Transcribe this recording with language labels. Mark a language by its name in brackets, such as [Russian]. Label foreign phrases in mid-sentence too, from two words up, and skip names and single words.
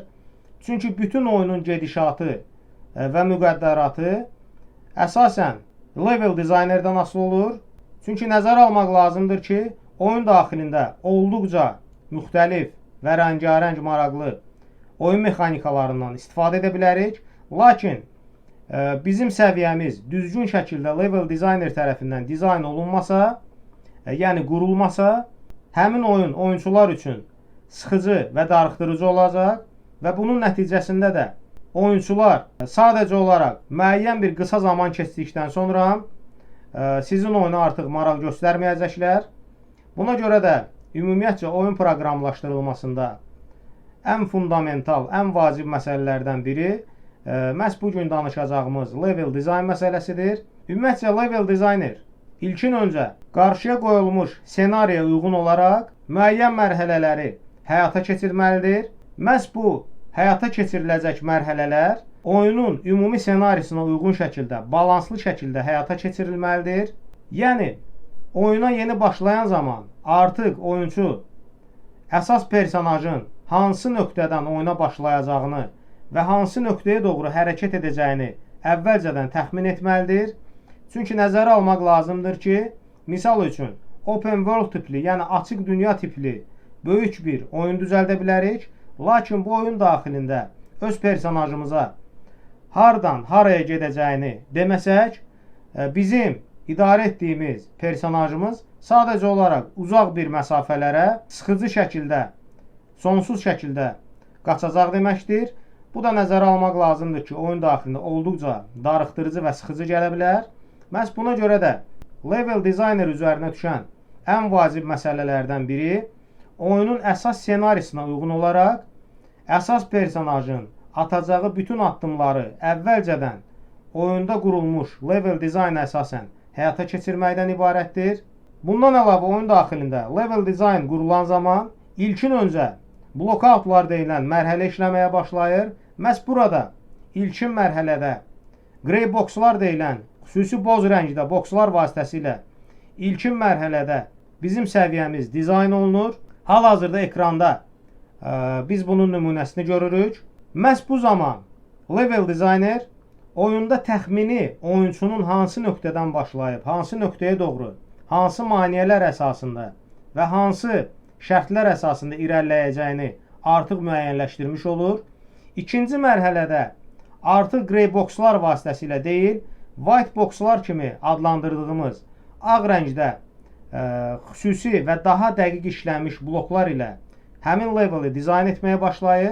[Azerbaijani] Çünki bütün oyunun gedişatı və müqəddəratı əsasən level dizaynerdən asılı olur. Çünki nəzərə almaq lazımdır ki, oyun daxilində olduqca müxtəlif və rəngarəng maraqlı oyun mexanikalarından istifadə edə bilərik. Lakin bizim səviyyəmiz düzgün şəkildə [English] level designer [Azerbaijani] tərəfindən dizayn olunmasa, yəni qurulmasa, həmin oyun oyunçular üçün sıxıcı və darıxdırıcı olacaq və bunun nəticəsində də oyunçular sadəcə olaraq müəyyən bir qısa zaman keçdikdən sonra sizin oyuna artıq maraq göstərməyəcəklər. Buna görə də ümumiyyətcə oyun proqramlaşdırılmasında ən fundamental, ən vacib məsələlərdən biri məhz bugün danışacağımız [English] level design [Azerbaijani] məsələsidir. Ümumiyyətcə [English] level designer [Azerbaijani] ilkin öncə qarşıya qoyulmuş ssenariyə uyğun olaraq müəyyən mərhələləri həyata keçirməlidir. Məhz bu həyata keçiriləcək mərhələlər oyunun ümumi ssenarisinə uyğun şəkildə, balanslı şəkildə həyata keçirilməlidir. Yəni, oyuna yeni başlayan zaman artıq oyunçu əsas personajın hansı nöqtədən oyuna başlayacağını və hansı nöqtəyə doğru hərəkət edəcəyini əvvəlcədən təxmin etməlidir. Çünki nəzərə almaq lazımdır ki, misal üçün, [English] open world [Azerbaijani] tipli, yəni açıq dünya tipli böyük bir oyun düzəldə bilərik. Lakin bu oyun daxilində öz personajımıza hardan haraya gedəcəyini deməsək, bizim idarə etdiyimiz personajımız sadəcə olaraq uzaq bir məsafələrə sıxıcı şəkildə, sonsuz şəkildə qaçacaq deməkdir. Bu da nəzərə almaq lazımdır ki, oyun daxilində olduqca darıxdırıcı və sıxıcı gələ bilər. Məhz buna görə də [English] level designer [Azerbaijani] üzərinə düşən ən vacib məsələlərdən biri oyunun əsas ssenarisinə uyğun olaraq əsas personajın atacağı bütün addımları əvvəlcədən oyunda qurulmuş level dizayna əsasən həyata keçirməkdən ibarətdir. Bundan əlavə oyun daxilində [English] level design [Azerbaijani] qurulan zaman ilkin öncə blockoutlar deyilən mərhələ işləməyə başlayır. Məhz burada ilkin mərhələdə [English] grey boxlar [Azerbaijani] deyilən xüsusi boz rəngdə boxlar vasitəsilə ilkin mərhələdə bizim səviyyəmiz dizayn olunur. Hal-hazırda ekranda biz bunun nümunəsini görürük. Məhz bu zaman [English] level designer [Azerbaijani] oyunda təxmini oyunçunun hansı nöqtədən başlayıb, hansı nöqtəyə doğru, hansı maneələr əsasında və hansı şərtlər əsasında irəliləyəcəyini artıq müəyyənləşdirmiş olur. İkinci mərhələdə artıq [English] grey boxlar [Azerbaijani] vasitəsilə deyil, [English] white boxlar [Azerbaijani] kimi adlandırdığımız ağ rəngdə xüsusi və daha dəqiq işlənmiş bloklar ilə həmin leveli dizayn etməyə başlayır.